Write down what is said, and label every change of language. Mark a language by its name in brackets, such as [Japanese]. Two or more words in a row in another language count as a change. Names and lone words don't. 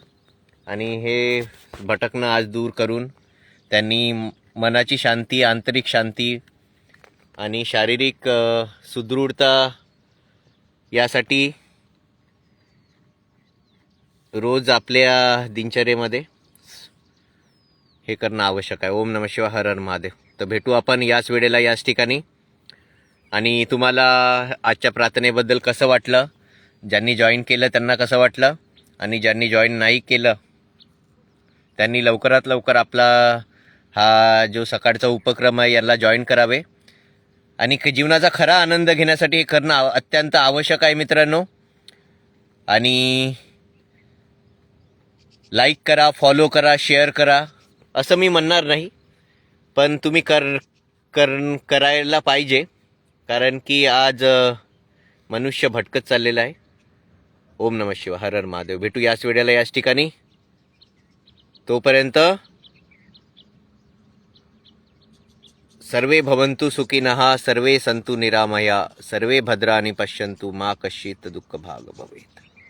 [Marathi] आणि हे भटकणं आज दूर करून त्यांनी मनाची शांती, आंतरिक शांती आणि शारीरिक सुदृढता यासाठी रोज आपल्या दिनचर्येमध्ये हे करणं आवश्यक आहे. [Sanskrit] ओम नमः शिवाय. हर हर महादेव. [Marathi] तर भेटू आपण याच वेळेला याच ठिकाणी. आणि तुम्हाला आजच्या प्रार्थनेबद्दल कसं वाटलं, ज्यांनी जॉईन केलं त्यांना कसं वाटलं, आणि ज्यांनी जॉईन नाही केलं त्यांनी लवकरात लवकर आपला हा जो सकाळचा उपक्रम आहे याला जॉईन करावे. आणि जीवनाचा खरा आनंद घेण्यासाठी हे करणं अत्यंत आवश्यक आहे मित्रांनो. आणि लाईक करा, फॉलो करा, शेअर करा असं मी म्हणणार नाही. पण तुम्ही करायला पाहिजे, कारण की आज मनुष्य भटकत चाललेला आहे. [Sanskrit] ओम नमः शिवाय, हर हर महादेव. [Marathi] भेटू याच वेळेला याच ठिकाणी. [Sanskrit] तोपर्यंत सर्वे भवन्तु सुखिनः, सर्वे सन्तु निरामया, सर्वे भद्राणि पश्यन्तु मा कश्चित् दुःख भाग भवेत्.